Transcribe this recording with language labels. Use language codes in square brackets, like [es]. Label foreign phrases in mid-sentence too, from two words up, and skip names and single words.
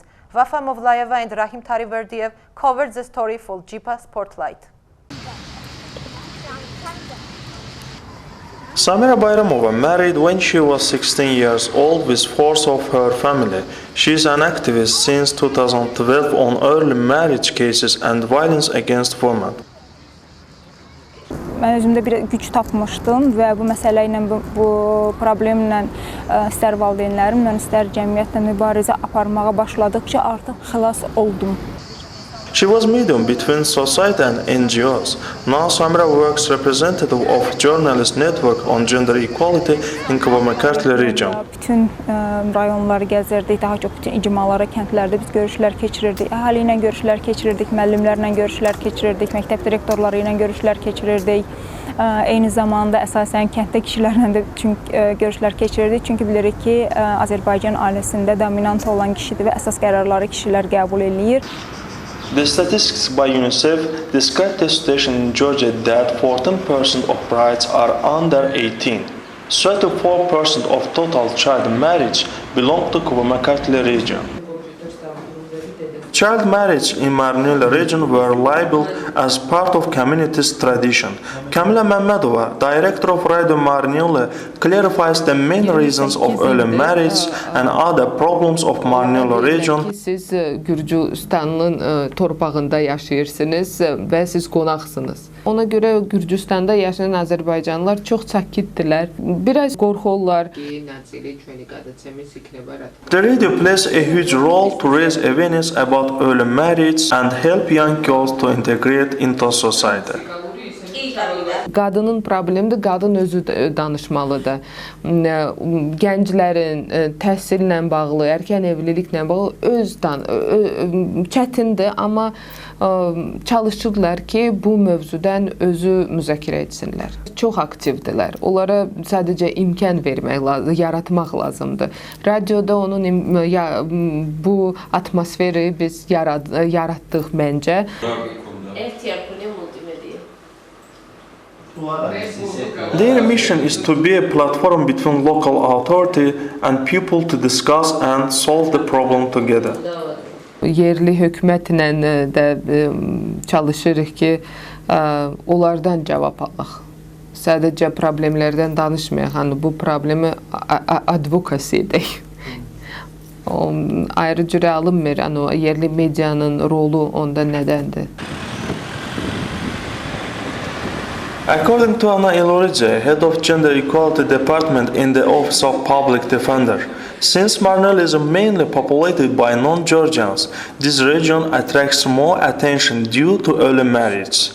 [en] Vafa Movlayeva and Rahim Tariverdiev covered the story for Gipa Spotlight. Samira Bayramova married when she was 16 years old with four of her family. She is an activist since 2012 on early marriage cases and violence against women. [az] Mən özümdə bir güc tapmışdım və bu məsələ ilə, bu problemlə istər valideynlərimlə, istər cəmiyyətlə mübarizə aparmağa başladıqca artıq xilas oldum. [en] She was medium between society and NGOs. Now Samira works representative of Journalist Network on Gender Equality in Kvemo-Kartli region. [az] Bütün rayonları gəzirdik, daha çox bütün icmalara, kəndlərdə biz görüşlər keçirirdik. Əhali ilə görüşlər keçirirdik, müəllimlərlə görüşlər keçirirdik, məktəb direktorları ilə görüşlər keçirirdik. Eyni zamanda əsasən kənddə kişilərlə də görüşlər keçirirdik. Çünki bilirik ki, Azərbaycan ailəsində dominant olan kişidir və əsas qərarları kişilər qəbul eləyir. [en] The statistics by UNICEF describe the situation in Georgia that 14% of brides are under 18. 34% of total child marriage belong to Kvemo-Kartli region. Child marriage in Marneuli region were labeled as part of community's tradition. Kamila Mehmedova, director of Radio Marneuli, clarifies the main reasons of early marriage and other problems of Marnelo region. [az] Siz Gürcüstanın torpağında yaşayırsınız və siz qonaqsınız. Ona görə Gürcüstanda yaşayan Azərbaycanlılar çox sakitdirlər. Biraz qorxurlar. [en] The radio plays a huge role to raise awareness about early marriage and help young girls to integrate into society. [az] Qadının problemidir, qadın özü danışmalıdır. Gənclərin təhsillə bağlı, erkən evliliklə bağlı çətindir, amma çalışırlar ki, bu mövzudan özü müzakirə etsinlər. Çox aktivdirlər. Onlara sadəcə imkan vermək lazım, yaratmaq lazımdır. Radioda onun bu atmosferi biz yaratdıq məncə. [en] Their mission is to be a platform between local authority and people to discuss and solve the problem together. [az] Yerli hökumətlə də çalışırıq ki, onlardan cavab alaq. Sadəcə problemlərdən danışmayaq, hani bu problemi advokasi edək. Ayrı cürə alınmır, yerli medianın rolu onda nədəndir? [en] According to Ana Ilorice, head of Gender Equality Department in the Office of Public Defender, since Marnel is mainly populated by non-Georgians, this region attracts more attention due to early marriage.